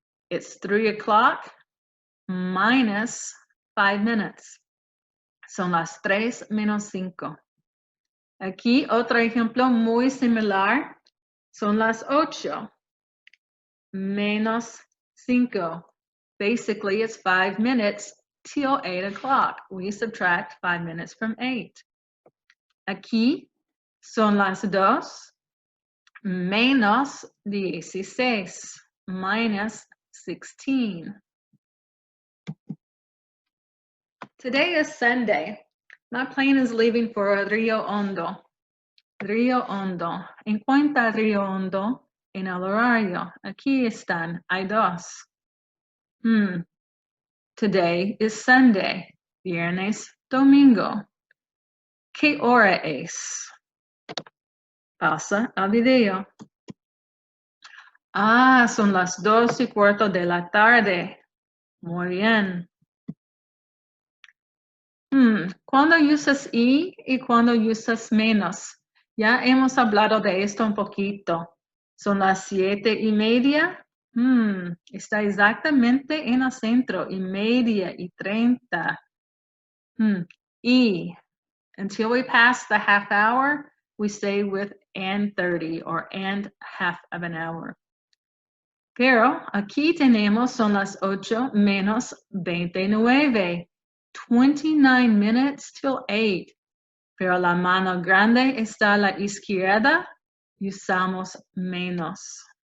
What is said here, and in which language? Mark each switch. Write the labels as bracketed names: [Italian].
[English] It's 3 o'clock minus 5 minutes. [Spanish] Son las 3:05. Aquí otro ejemplo muy similar. Son las 8 menos 5. [English] Basically, it's 5 minutes till 8 o'clock. We subtract 5 minutes from 8. [Spanish] Aquí son las 2 menos 16, [English] minus 16. Today is Sunday. My plane is leaving for Rio Hondo. Rio Hondo. [Spanish] Encuentra Rio Hondo en el horario. Aquí están. Hay 2. [English] Today is Sunday. [Spanish] Viernes, domingo. ¿Qué hora es? Pausa el video. Son las 2:15 de la tarde. Muy bien. ¿Cuándo usas y cuándo usas menos? Ya hemos hablado de esto un poquito. Son las 7:30. Está exactamente en el centro. 1:30. [English] Y until we pass the half hour, we stay with and 30 or and half of an hour. [Spanish] Pero aquí tenemos son las 8 menos 29. [English] 29 minutes till 8. [Spanish] Pero la mano grande está a la izquierda. Usamos menos.